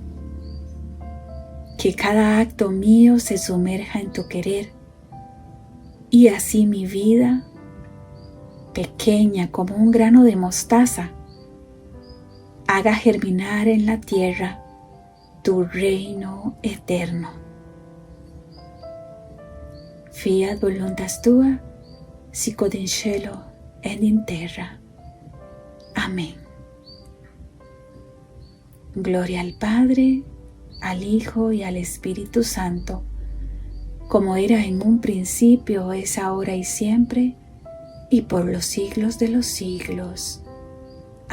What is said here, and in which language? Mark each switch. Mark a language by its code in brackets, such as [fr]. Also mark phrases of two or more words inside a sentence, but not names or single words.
[es] Que cada acto mío se sumerja en tu querer, y así mi vida, pequeña como un grano de mostaza, haga germinar en la tierra tu reino eterno. [la] Fiat voluntas tua, sicut in cielo et in terra. Amén. [es] Gloria al Padre, al Hijo y al Espíritu Santo, como era en un principio, es ahora y siempre, y por los siglos de los siglos.